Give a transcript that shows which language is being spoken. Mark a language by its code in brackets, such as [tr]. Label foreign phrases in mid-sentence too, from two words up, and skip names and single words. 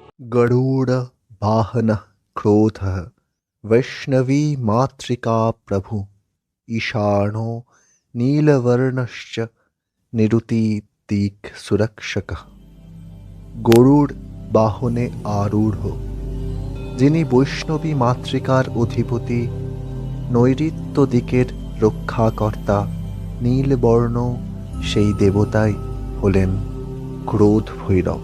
[sa] गरुड़ वाहनः क्रोधः वैष्णवी मातृका प्रभु ईशानो नीलवर्णश्च निरुतिदिक् सुरक्षकः। [bn] গরুড় বাহনে আরূঢ়, যিনি বৈষ্ণবী মাতৃকার অধিপতি, নৈঋত্য দিকের রক্ষাকর্তা, নীলবর্ণ সেই দেবতাই হলেন ক্রোধ ভৈরব।